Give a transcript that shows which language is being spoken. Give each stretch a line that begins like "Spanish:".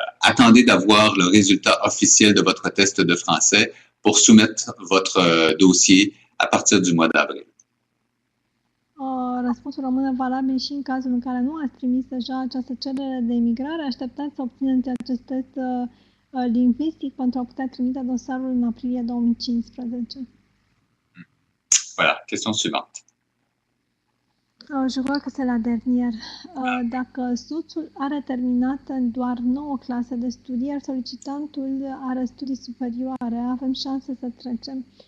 French: Attendez d'avoir le résultat officiel de votre test de français pour soumettre votre dossier à partir du mois d'avril.
Romanian: Răspunsul rămâne valabil și în cazul în care nu ați trimis deja această cerere de emigrare. Așteptați să obțineți acest test lingvistic pentru a putea trimite dosarul în aprilie 2015.
French: Voilà, question suivante. Je crois că c'est la dernière.
Romanian: Dacă soțul are terminat doar 9 clase de studii, iar solicitantul are studii superioare, avem șanse să trecem.